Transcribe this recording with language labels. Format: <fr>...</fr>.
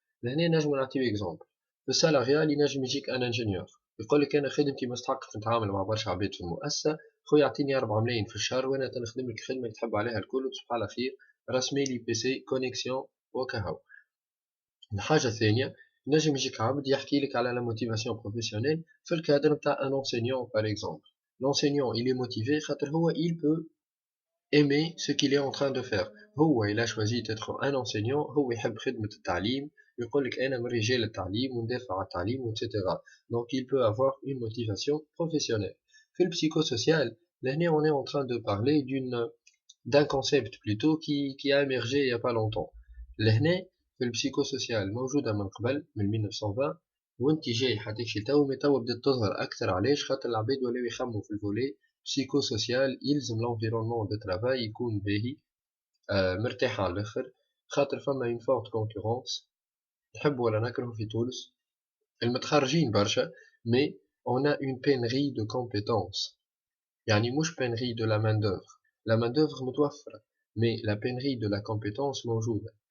<ar>لهنا نجم نعطيو اكزومبل في السالاريال، ينجم يجيك ان انجينيور يقول لك انا خدمتي مستحق نتعامل مع برشا عباد في المؤسسه، خويا اعطيني 4 ملايين في الشهر وانا تنخدم لك خدمه تحب عليها الكل وتصبح على خير، رسمي لي بي سي كونيكسيون وكهو. الحاجه الثانيه نجم يجيك عبد يحكي لك على لا موتيفاسيون بروفيسيونيل في الكادر نتاع ان انسينيون بار اكزومبل.</ar> <fr>l'enseignant il est motivé خاطر هو il peut aimer ce qu'il est en train de faire.</fr> <ar>هو</ar> <fr>il a choisi d'être un enseignant،</fr> <ar>هو يحب خدمة التعليم، يقول لك أنا من رجال التعليم وندافع على التعليم etc.</ar> <fr>Donc il peut avoir une motivation professionnelle.</fr> <ar>في البسيكوسوسيال لهنا</ar> <fr>on est en train de parler d'un concept plutôt qui a émergé il y a pas longtemps.</fr> <ar>لهنا في البسيكوسوسيال موجودة من قبل من 1920 وانت جاي حتى شي تو، مي تو بدات تظهر اكثر. علاش؟ خاطر العباد ولاو يخموا في الفولي بسيكوسوسيال، يلزم لونفيرونمون دو ترافاي يكون باهي مرتاح على الاخر، خاطر فما اون فورت كونكورونس نحب ولا نكره في تونس، المتخرجين برشا مي</ar> <fr>on a une pénurie de compétences. يعني مش pénurie de la main d'œuvre، la main d'œuvre متوفرة مي la pénurie de la compétence موجودة.</fr>